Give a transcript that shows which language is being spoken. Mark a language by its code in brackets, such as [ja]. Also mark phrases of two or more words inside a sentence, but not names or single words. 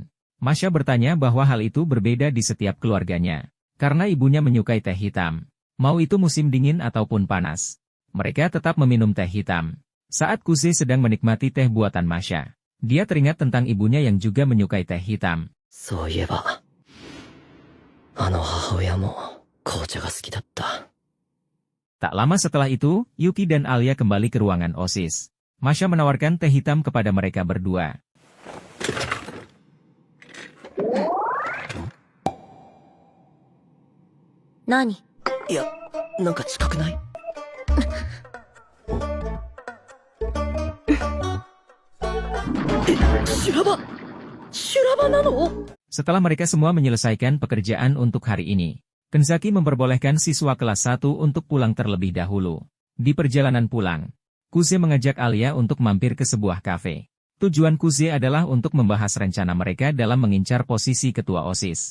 [id] Masha bertanya bahwa hal itu berbeda di setiap keluarganya. Karena ibunya menyukai teh hitam. Mau itu musim dingin ataupun panas, mereka tetap meminum teh hitam. Saat Kuse sedang menikmati teh buatan Masha, dia teringat tentang ibunya yang juga menyukai teh hitam. [ja] そういえばあの母親も紅茶が好きだった。 [id] Tak lama setelah itu, Yuki dan Alia kembali ke ruangan OSIS. Masha menawarkan teh hitam kepada mereka berdua. Nani? [ja] いや、なんか近くない？修羅場なの？ [id] Setelah mereka semua menyelesaikan pekerjaan untuk hari ini, Kenzaki memperbolehkan siswa kelas 1 untuk pulang terlebih dahulu. Di perjalanan pulang, Kuse mengajak Alia untuk mampir ke sebuah kafe. Tujuan Kuse adalah untuk membahas rencana mereka dalam mengincar posisi ketua OSIS.